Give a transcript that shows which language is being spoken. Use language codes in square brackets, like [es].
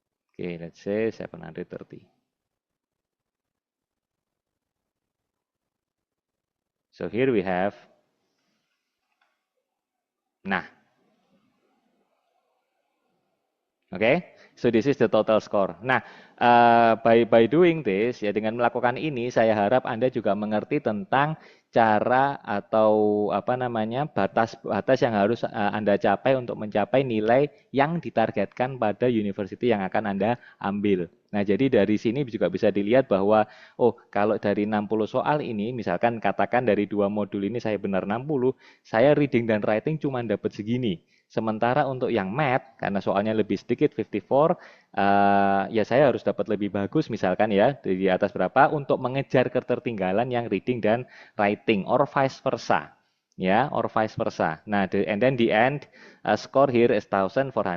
[en] Okay, let's say 730. So here we have, nah, okay, so this is the total score. [id] Nah, [en] by doing this, [id] ya dengan melakukan ini, saya harap Anda juga mengerti tentang cara atau apa namanya batas-batas yang harus Anda capai untuk mencapai nilai yang ditargetkan pada university yang akan Anda ambil. Nah, jadi dari sini juga bisa dilihat bahwa, oh, kalau dari 60 soal ini, misalkan katakan dari dua modul ini saya benar 60, saya reading dan writing cuma dapat segini. Sementara untuk yang math, karena soalnya lebih sedikit, 54, ya saya harus dapat lebih bagus, misalkan ya, di atas berapa, untuk mengejar ketertinggalan yang reading dan writing, [en] or vice versa. Ya, or vice versa. Nah, and then the end score here is 1430.